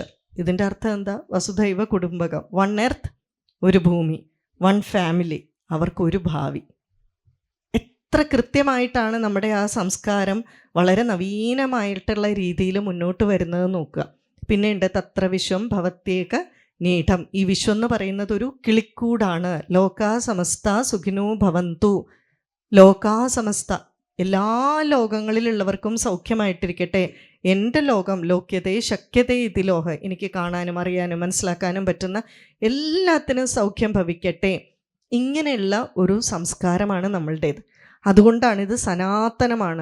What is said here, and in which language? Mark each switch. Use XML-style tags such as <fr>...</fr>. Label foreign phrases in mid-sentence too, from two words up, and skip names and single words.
<ml>ഇതിൻ്റെ അർത്ഥം എന്താ?</ml> <sa>വസുധൈവ കുടുംബകം.</sa> <ml>1 എർത്ത്, ഒരു ഭൂമി, 1 ഫാമിലി, അവർക്കൊരു ഭാവി. എത്ര കൃത്യമായിട്ടാണ് നമ്മുടെ ആ സംസ്കാരം വളരെ നവീനമായിട്ടുള്ള രീതിയിൽ മുന്നോട്ട് വരുന്നത് നോക്കുക. പിന്നെ ഉണ്ട്</ml> <sa>തത്ര വിശ്വം ഭവത്യേക നീഠം.</sa> <ml>ഈ വിശ്വം എന്ന് പറയുന്നത് ഒരു കിളിക്കൂടാണ്.</ml> <sa>ലോകാ സമസ്ത സുഖിനോ ഭവന്തു. ലോകാ സമസ്ത,</sa> <ml>എല്ലാ ലോകങ്ങളിലുള്ളവർക്കും സൗഖ്യമായിട്ടിരിക്കട്ടെ.</ml> <sa>എൻ്റെ ലോകം ലോക്യതേ ശക്യതേ ഇതി ലോഹ.</sa> <ml>എനിക്ക് കാണാനും അറിയാനും മനസ്സിലാക്കാനും പറ്റുന്ന എല്ലാത്തിനും സൗഖ്യം ഭവിക്കട്ടെ. ഇങ്ങനെയുള്ള ഒരു സംസ്കാരമാണ് നമ്മളുടേത്. അതുകൊണ്ടാണ് ഇത് സനാതനമാണ്.</ml>